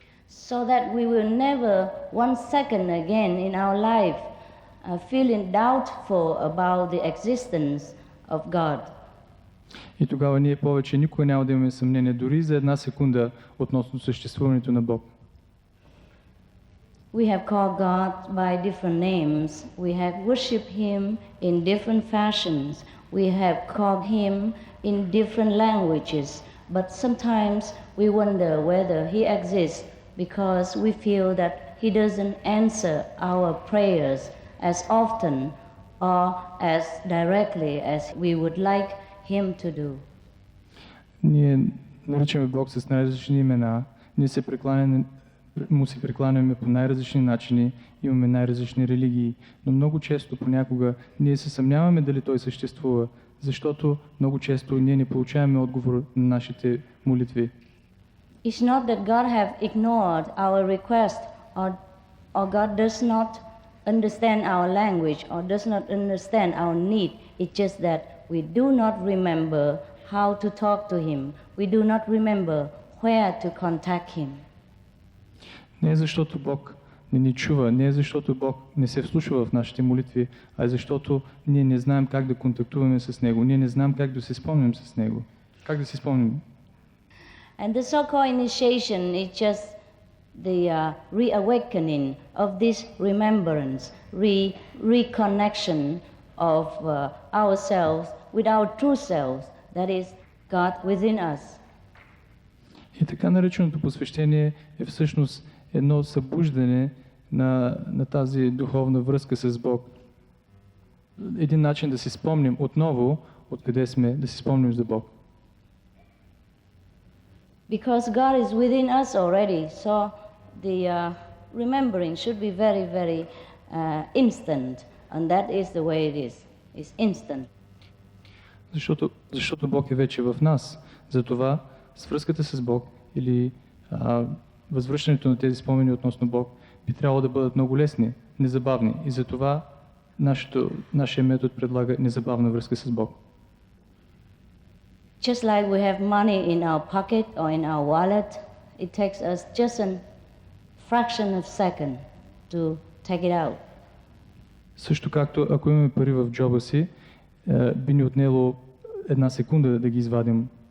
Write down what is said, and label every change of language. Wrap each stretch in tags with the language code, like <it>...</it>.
<en>So that we will never one second again in our life feeling doubtful about the existence of God.</en> <bg>И тогава ние повече никога няма да имаме съмнение дори за една секунда относно съществуването на Бог.</bg> <en>We have called God by different names. We have worshipped Him in different fashions. We have called Him in different languages. But sometimes we wonder whether He exists because we feel that He doesn't answer our prayers as often or as directly as we would like Him to do.</en> <bg>Ние наричаме Бог с най-различни имена. Ние му се прекланяме по най-различни начини, имаме най-различни религии, но много често, понякога, ние се съмняваме дали Той съществува, защото много често ние не получаваме отговор на нашите молитви.</bg> <en>It's not that God have ignored our request or God does not understand our language or does not understand our need. It's just that we do not remember how to talk to Him. We do not remember where to contact Him.</en> <bg>Не е защото Бог не ни чува, не е защото Бог не се вслушва в нашите молитви, а е защото ние не знаем как да контактуваме с Него, ние не знаем как да се спомним с Него. Как да се спомним?</bg> <en>And the so-called initiation is just the reawakening of this remembrance, reconnection of ourselves with our true selves, that is God within us.</en> <bg>И така нареченото посвещение е всъщност едно събуждане на тази духовна връзка с Бог. Един начин да си спомним отново откъде сме, да си спомним за Бог.</bg> <en>Because God is within us already, so the remembering should be very, very instant, and that is the way it is. It's instant.</en> <bg>Защото Бог е вече в нас. Затова свръзката с Бог или възвръщането на тези спомени относно Бог би трябвало да бъдат много лесни, незабавни. И затова нашия метод предлага незабавна връзка с Бог.</bg> <en>Just like we have money in our pocket or in our wallet, it takes us just a fraction of a second to take it out.</en> <bg>Също както ако имаме пари в джоба си, би ни отнело една секунда да ги извадим.</bg>